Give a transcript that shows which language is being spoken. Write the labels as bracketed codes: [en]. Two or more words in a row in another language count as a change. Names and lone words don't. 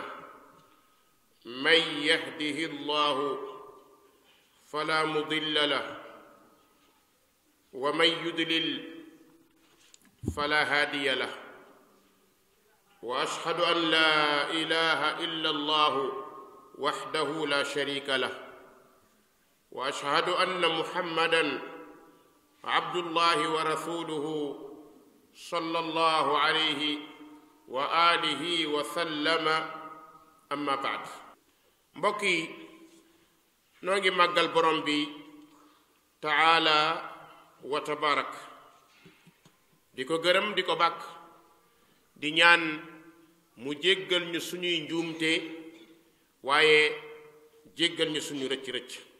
[ar] من يهده الله فلا مضل له ومن يضلل فلا هادي له، وأشهد أن لا إله إلا الله وحده لا شريك له، وأشهد أن محمدًا عبد الله ورسوله صلى الله عليه وآله وسلم. أما بعد، [wo] mbokk yi noo ngi màggal borom bi [ar] تعالى وتبارك, [wo] di ko gërëm di ko bàkk, di ñaan mu jéggal ñu suñuy njuumte waaye jéggal ñu suñu rëcc-rëcc.